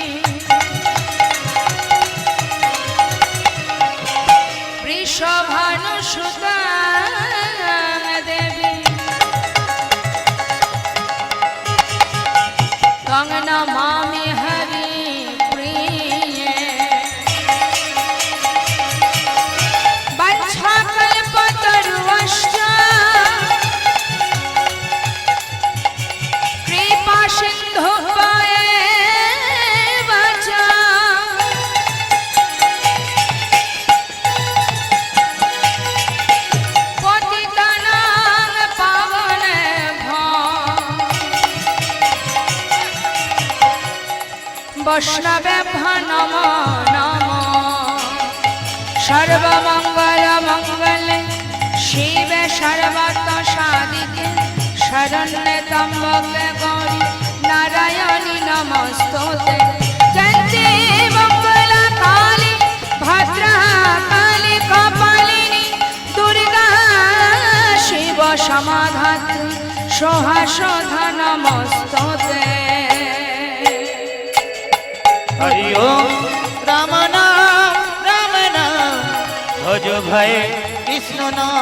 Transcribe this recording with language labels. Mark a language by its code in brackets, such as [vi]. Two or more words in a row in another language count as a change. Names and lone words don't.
[sa] বৃষভানুসুতা দেবী তং নমামি হরি প্রিয়ে বঞ্ছাকল্পতরুশ্চ কৃপা সিন্ধুভ্যেব চ পতিতানাং পাবনেভ্যো বৈষ্ণবেভ্যো নমো নমো সর্বমঙ্গলমঙ্গলে শিবে সর্বত সাধিকে শরণ্যে ত্র্যম্বকে গৌরী নারায়ণী নমস্তুতে জয়ন্তি মঙ্গলা কালী ভদ্রা কালী কপালিনী দুর্গা শিব সমাধাত্রী সহাসধা নমস্তুতে [hi] हरि ओम राम नाम भज भाई कृष्ण नाम